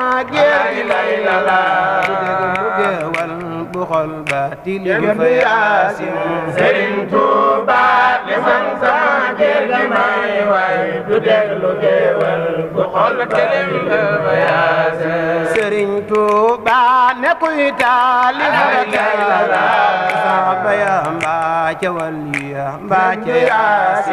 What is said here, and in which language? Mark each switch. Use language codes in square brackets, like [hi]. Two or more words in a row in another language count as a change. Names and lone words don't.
[ar] لا [wo] géej [ar] إله إلا الله [wo] dégg lu geewal bu xol ba tilim fa yaasin Sëriñ Tuuba ne man sama géej gi may way du dellu géwal bu xol ba tilim fa yaasin Sëriñ Tuuba ne kuy taalif la saaba ya mbaa ca waliya mbaa ca yaasi